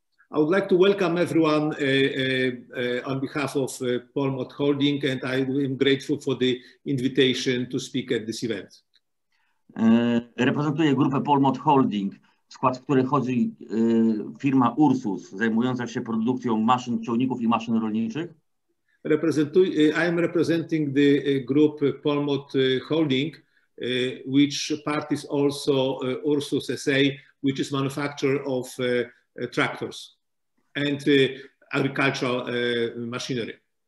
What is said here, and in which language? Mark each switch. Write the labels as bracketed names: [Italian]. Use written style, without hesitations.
[English] I would like to welcome everyone on behalf of Polmot Holding, and I am grateful for the invitation to speak at this event. [Polish] Reprezentuję grupę Polmot Holding, w skład której wchodzi firma Ursus, zajmująca się produkcją maszyn, ciągników i maszyn rolniczych. [English] I am representing the group Polmot Holding, which part is also Ursus SA, which is manufacturer of tractors and agricultural machinery.